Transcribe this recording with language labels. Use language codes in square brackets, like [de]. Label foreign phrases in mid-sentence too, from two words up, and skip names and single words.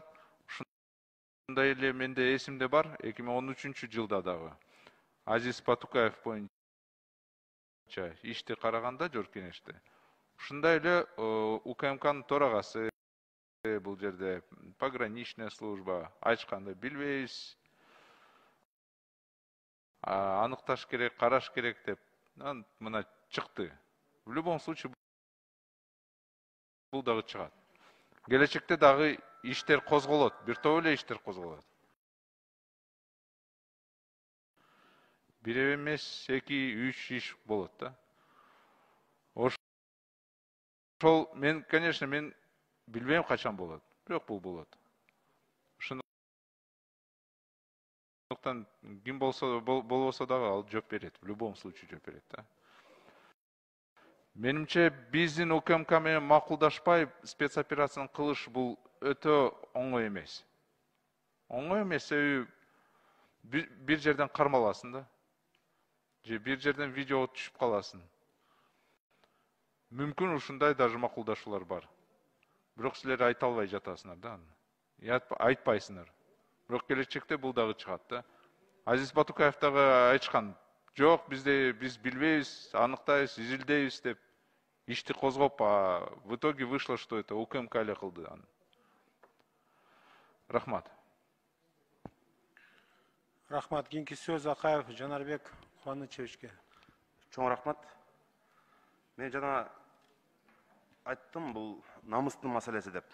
[ky] Ушундай эле менде эсимде бар, 2013-жылда дагы Азиз Батукаев боюнча ишти караганда жор кеңеште. Ушундай эле УКМКнын төрагасы бул жерде [ru] пограничная служба [ky] айтканда билбейбиз. Аныкташ керек, караш керек деп мына чыкты. [ru] В любом случае [ky] бул дагы чыгат. Келечекте дагы иштер козголот, бир топ эле иштер козголот. Бир эмес, 2-3 иш болот да. Ошол мен, конечно, мен билбейм качан болот. Бирок бул болот. Ошондуктан ким болбосо дагы ал жооп берет. [ru] В любом случае [ky] жооп берет да. Менимче биздин УКМК менен макулдашпай спецоперацияны кылыш бул өтө оңой эмес. Оңой эмес, себеби бир жерден кармаласың да. Же бир жерден видео түшүп каласың. Мүмкүн ушундай даже макулдашуулар бар. Бирок силер айта албай жатасыңар да. Айтпайсыңар. Бирок келечекте бул дагы чыгат да. Азиз Батукаев дагы айткан, жок, биз билбейбиз, аныктайбыз, изилдейбиз деп ишти козгоп, [ru] в итоге вышло, что это УКМК [ky] эле кылды аны. Рахмат. Рахмат. Кийинки сөз Акаев Жанарбек Кубанычевичке. Чоң рахмат. Мен жана айттым, бул намыстын маселеси деп.